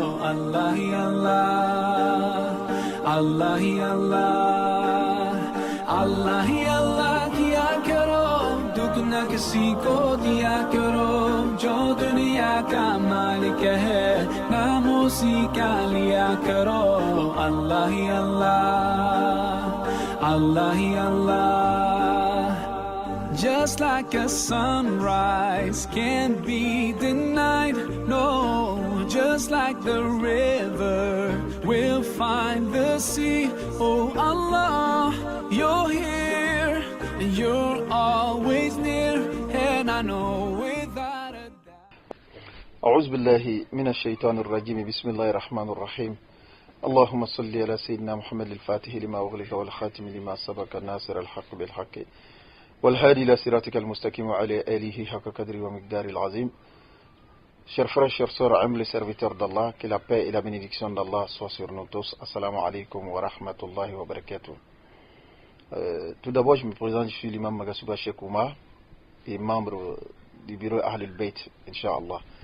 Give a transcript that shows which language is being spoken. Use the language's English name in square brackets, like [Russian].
[Hindi] अल्लाह ही अल्लाह, अल्लाह ही अल्लाह, अल्लाह ही अल्लाह किया करो, दुख न किसी को दिया करो, जो दुनिया का मालिक है नाम उसी का लिया करो। अल्लाह ही अल्लाह, अल्लाह ही अल्लाह। [English] Just like a sunrise can't be denied, no, just like the river will find the sea. Oh Allah, you're here and you're always near, and I know without a doubt. [Arabic] أعوذ بالله من الشيطان الرجيم. بسم الله الرحمن الرحيم. اللهم صل على سيدنا محمد الفاتح لما أغلق والخاتم لما سبق الناصر الحق بالحق والهادي إلى صراطك المستقيم وعلى آله حق قدره ومقداره العظيم. [French] Chers frères, chers sœurs, humbles serviteurs d'Allah, que la paix et la bénédiction d'Allah soient sur nous tous. [Arabic] Assalamu alaikum wa rahmatullahi wa barakatuh. [French] Tout d'abord, je me présente, je suis l'imam Magasuba Sheikh Oumar et membre du bureau Ahlul Bayt, Inch'Allah.